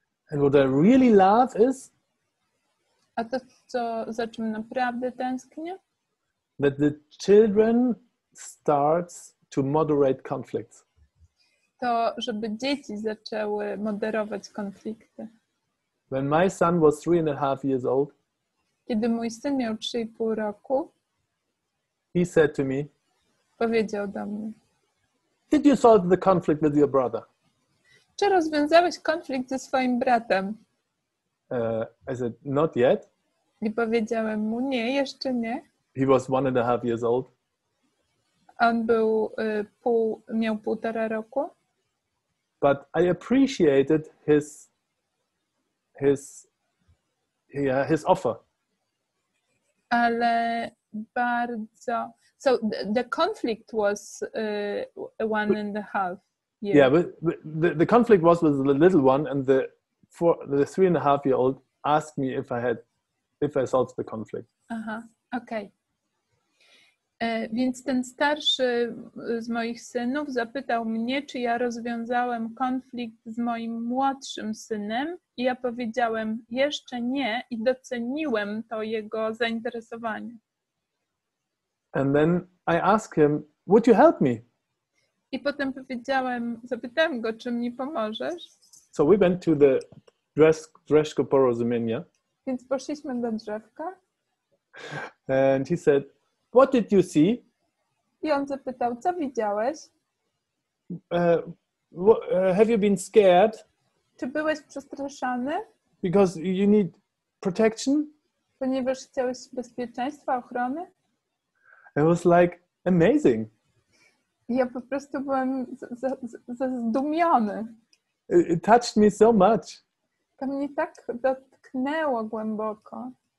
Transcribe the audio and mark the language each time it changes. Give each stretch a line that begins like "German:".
English: And what I really love is
Polish: a to, za czym naprawdę tęsknię?
English: That the children starts to moderate conflicts.
Polish: To, żeby dzieci zaczęły moderować konflikty.
English: When my son was 3.5 years old,
Polish: kiedy mój syn miał 3,5 roku,
English: he said to me,
Polish: powiedział do mnie,
English: did you solve the conflict with your brother?
Polish: Czy rozwiązałeś konflikt ze swoim bratem?
English: I said, not yet.
Polish: I powiedziałem mu, nie, jeszcze nie.
English: He was 1.5 years old.
Polish: On był miał 1,5 roku.
English: But I appreciated his offer.
Polish: Ale bardzo.
English: So the conflict was 1.5 years. Yeah, but the conflict was with the little one, and the 3.5-year-old asked me if I had if I solve the conflict.
Polish: Aha, okej. Więc ten starszy z moich synów zapytał mnie, czy ja rozwiązałem konflikt z moim młodszym synem i ja powiedziałem jeszcze nie i doceniłem to jego zainteresowanie.
English: And then I asked him, would you help me?
Polish: I potem zapytałem go, czy mi pomożesz?
English: So we went to the Drzewko Porozumienia.
Polish: Więc poszliśmy do Drzewka.
English: And he said, what did you see?
Polish: I on zapytał, co widziałeś?
English: Have you been scared?
Polish: Czy byłeś przestraszony?
English: Because you need protection?
Polish: Ponieważ chciałeś bezpieczeństwa, ochrony?
English: It was like amazing.
Polish: I ja po prostu byłem zdumiony.
English: It touched me so much.
Polish: To mnie tak dotknęło głęboko.